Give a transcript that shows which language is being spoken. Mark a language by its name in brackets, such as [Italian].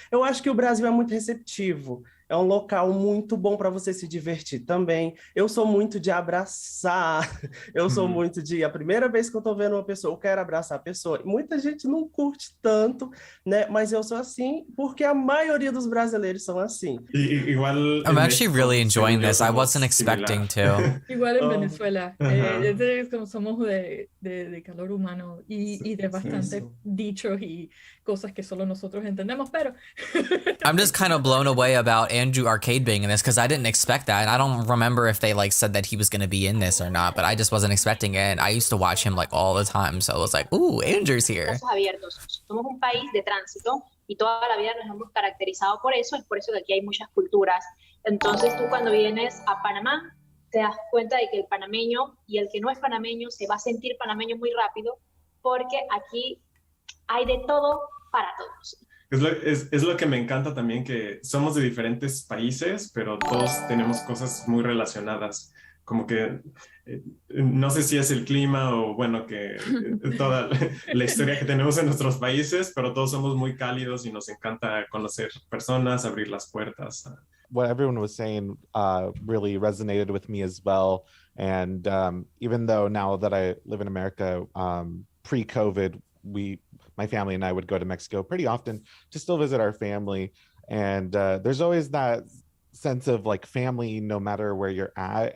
[Portuguese] Eu acho que o Brasil é muito receptivo, é um local muito bom para você se divertir também. Eu sou muito de abraçar, eu sou muito de... A primeira vez que eu tô vendo uma pessoa, eu quero abraçar a pessoa. E muita gente não curte tanto, né? Mas eu sou assim porque a maioria dos brasileiros são assim. [Spanish] Igual [English] I'm actually really enjoying this. I wasn't expecting to. [Spanish] Igual en Venezuela. Como somos de calor humano y de bastante dichos y cosas que solo nosotros entendemos, pero... [English] I'm just kind of blown away about Andrew Arcade being in this, because I didn't expect that. And I don't remember if they like said that he was going to be in this or not, but I just wasn't expecting it. And I used to watch him like all the time, so I was like, ooh, Andrew's here. [Spanish] Somos un país de tránsito y toda la vida nos hemos caracterizado por eso, es por eso que aquí hay muchas culturas. Entonces tú cuando vienes a Panamá te das cuenta de que el panameño y el que no es panameño se va a sentir panameño muy rápido, porque aquí hay de todo para todos. Es lo que me encanta también, que somos de diferentes países, pero todos tenemos cosas muy relacionadas. Como que no sé si es el clima o bueno, que toda la historia que tenemos en nuestros países, pero todos somos muy cálidos y nos encanta conocer personas, abrir las puertas. [English] What everyone was saying really resonated with me as well. And even though now that I live in America, pre-COVID, my family and I would go to Mexico pretty often to still visit our family. And there's always that sense of like family no matter where you're at.